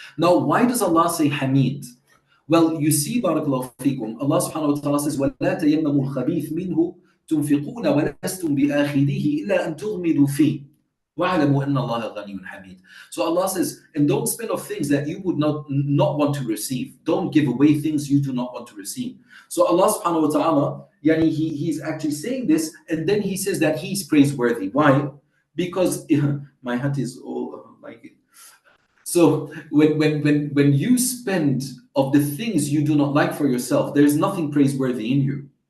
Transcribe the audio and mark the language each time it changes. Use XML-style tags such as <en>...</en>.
<en>Now, why does Allah say Hamid? Well, you see, barakallahu feekum, Allah subhanahu wa ta'ala says,</en> <ar>وَلَا تَيَمَّمُوا الْخَبِيثِ مِنْهُ تُنْفِقُونَ وَلَسْتُمْ بِآخِذِهِ إِلَّا أَن تُغْمِضُوا فِيهِ وَاعْلَمُوا أَنَّ اللَّهَ غَنِيٌّ حَمِيدٌ.</ar> <en>So Allah says, and don't spend of things that you would not want to receive. Don't give away things you do not want to receive. So Allah subhanahu wa ta'ala, he's actually saying this, and then He says that He's praiseworthy. Why? Because my hat is all like it. So when you spend of the things you do not like for yourself, there's nothing praiseworthy in you.</en>